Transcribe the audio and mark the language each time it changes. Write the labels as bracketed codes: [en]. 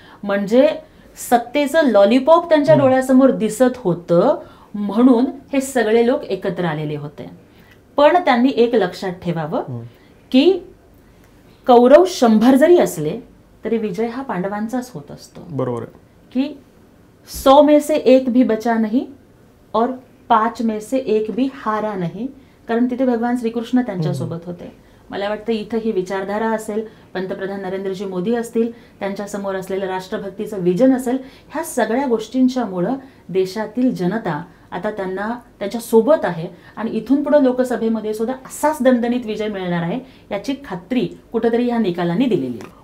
[mr] म्हणजे सत्तेचं लॉलीपॉप त्यांच्या डोळ्यासमोर दिसत होतं म्हणून हे सगळे लोक एकत्र आलेले होते. पण त्यांनी एक लक्षात ठेवावं की कौरव 100 जरी असले तरी विजय हा पांडवांचाच होत असतो. बरोबर आहे [hi] की 100 में से एक भी बचा नहीं और 5 में से एक भी हारा नहीं, [mr] कारण तिथे भगवान श्रीकृष्ण त्यांच्यासोबत होते. मला वाटतं इथं ही विचारधारा असेल, पंतप्रधान नरेंद्रजी मोदी असतील, त्यांच्या समोर असलेलं राष्ट्रभक्तीचं विजन असेल, ह्या सगळ्या गोष्टींच्यामुळं देशातील जनता आता त्यांना त्यांच्या सोबत आहे आणि इथून पुढे लोकसभेमध्ये सुद्धा असाच दणदणीत विजय मिळणार आहे याची खात्री कुठेतरी ह्या निकालांनी दिलेली आहे.